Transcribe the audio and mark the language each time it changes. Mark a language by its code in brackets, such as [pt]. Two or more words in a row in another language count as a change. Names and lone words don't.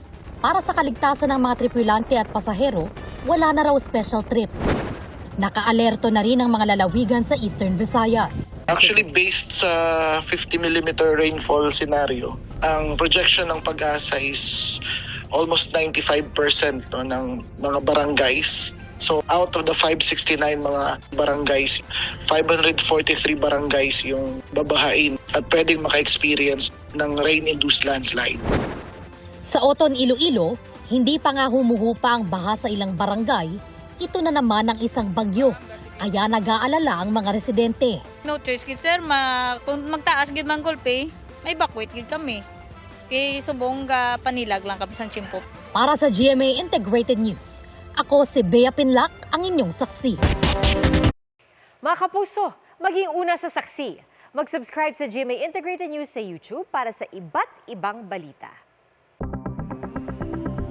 [tl] Para sa kaligtasan ng mga tripulante at pasahero, wala na raw special trip. Nakaalerto na rin ang mga lalawigan sa Eastern Visayas. Actually, based sa 50mm [en] rainfall scenario, [tl] ang projection ng Pag-asa is almost 95% ng mga barangays. [en] So out of the [tl] 569 mga barangays, 543 barangays yung babahain at pwedeng maka-experience ng [en] rain-induced landslide. [tl] Sa Oton, Iloilo, hindi pa nga humuhupa ang baha sa ilang barangay. Ito na naman ang isang bagyo, kaya nag-aalala ang mga residente. [en] No choice [hil] gid sir, kung magtaas gid man gulpe, may bakwit gid kami. Kay subong ga panilag lang kami sa Chimpo. [tl] Para sa GMA Integrated News, ako si Bea Penla, ang inyong saksi. Mga kapuso, maging una sa saksi. Mag-subscribe sa GMA Integrated News sa YouTube para sa iba't ibang balita.